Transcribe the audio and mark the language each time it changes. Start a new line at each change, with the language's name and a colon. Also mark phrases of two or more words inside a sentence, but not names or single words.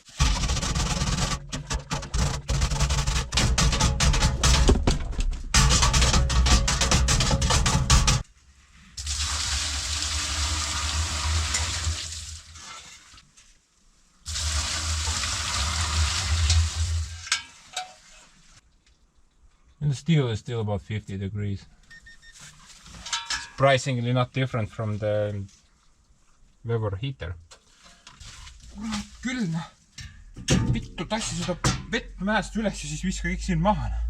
English: And the steel is still about 50 degrees. Surprisingly not different from the Weber heater.
Estonian: Külm. Vittu, tassi seda vett mäest üles ja siis viska kõik siin maha.